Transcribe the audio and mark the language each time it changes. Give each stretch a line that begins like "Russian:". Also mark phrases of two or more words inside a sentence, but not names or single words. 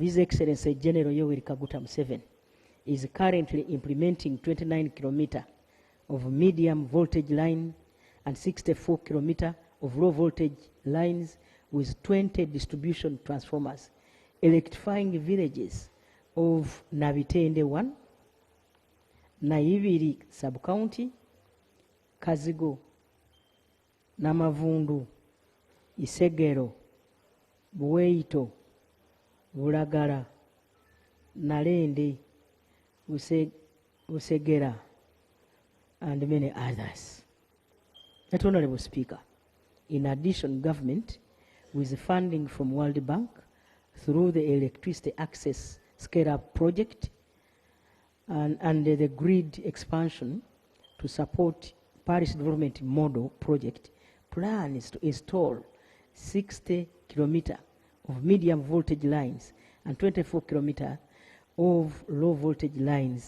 English: His Excellency General Yoweri Kaguta Museveni, is currently implementing 29 kilometers of medium voltage line and 64 kilometers of low voltage lines with 20 distribution transformers, electrifying villages of Nabitende 1, Naibiri sub-county, Kazigo, Namavundu, Isegero, Buweito, Bulagala, Nalende, Usegera, and many others. That Honorable Speaker, in addition, government, with funding from World Bank through the Electricity Access Scale-Up Project and the grid expansion to support Paris Development Model Project, plans to install 60 kilometers of medium voltage lines and 24 kilometers of low voltage lines.